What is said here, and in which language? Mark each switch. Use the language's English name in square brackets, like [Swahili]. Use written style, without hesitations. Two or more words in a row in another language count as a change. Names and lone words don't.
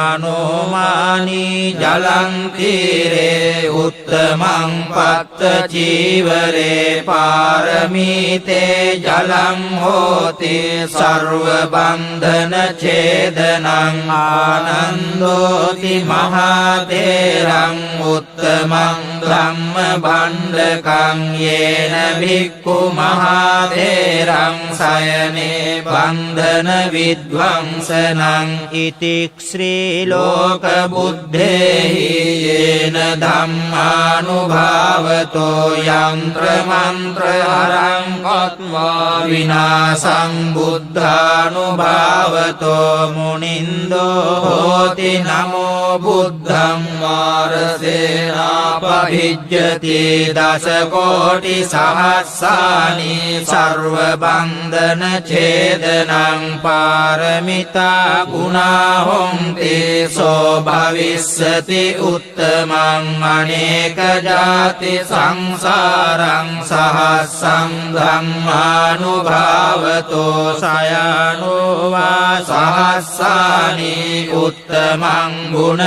[Pali] මනෝමානී ජලං තීරේ උත්තමං පත්ත චීවරේ පාරමීතේ ජලං හෝති සර්ව බන්ධන ඡේදනං ආනන්දෝති මහතේරං උත්තමං ධම්ම භණ්ඩකං යේන භික්ඛු මහතේරං සයනේ බන්ධන විද්වංසනං ඉතික්ඛ්‍රී ලෝක බුද්ධේහි යේන ධම්මානුභාවතෝ යන්ත්‍ර මන්ත්‍ර හරං කତ୍වා විනාසං බුද්ධානුභාවතෝ මුනින්දෝ හෝති නමෝ බුද්ධං වාරසේනාපභිජ්ජති දස කෝටි සහස්සානි සර්ව බන්ධන ඡේදනං පාරමිතා ගුණා හොන්ති සෝ භවිස්සති උත්තමං අනේක ජාති සංසාරං සහස්සං ධම්මානුභාවතෝ සයනෝ වා සහස්සානි උත්තමං ගුණ